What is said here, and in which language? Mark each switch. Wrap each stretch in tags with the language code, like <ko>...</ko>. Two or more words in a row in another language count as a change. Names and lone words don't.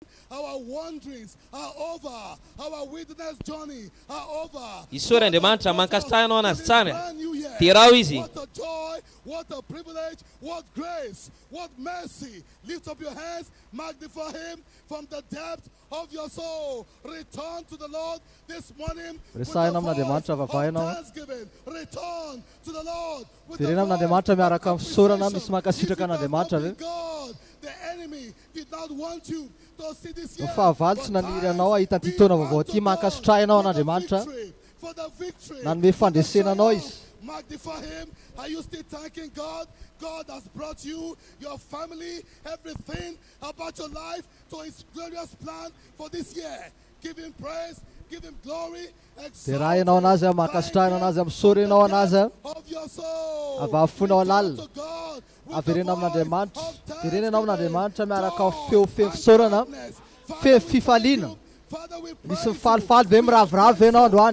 <en>Our wanderings are over. Our wilderness journey are over.</en> <mg>Isoran'Andriamanitra mankasitrahana anazy tsara. Terao izy.</mg> <en>What a joy, what a privilege, what grace, what mercy. Lift up your hands, magnify him from the depth of your soul. Return to the Lord this morning with the voice of thanksgiving. Return to the Lord with the voice of appreciation. God, the enemy did not want you to see this year.</en> <mg>Fahavalo tsy naniry anao ahita ty taona vaovao ty mankasitrahy anao an'Andriamanitra.</mg> <en>For the victory.</en> <mg>Nanome fandresena anao izy.</mg> <en>Magnify him. Are you still thanking God? God has brought you, your family, everything about your life to his glorious plan for this year. Give him praise, give him glory.</en> <mg>Terahy anao anazy, mankasitrahana anazy, misorenao anazy, avafonao alalina, averena amin'Andriamanitra, verenanao amin'Andriamanitra miaraka feo fisorana, feo fifaliana. Misy mifalifaly ve miravoravo ve anao androany?</mg>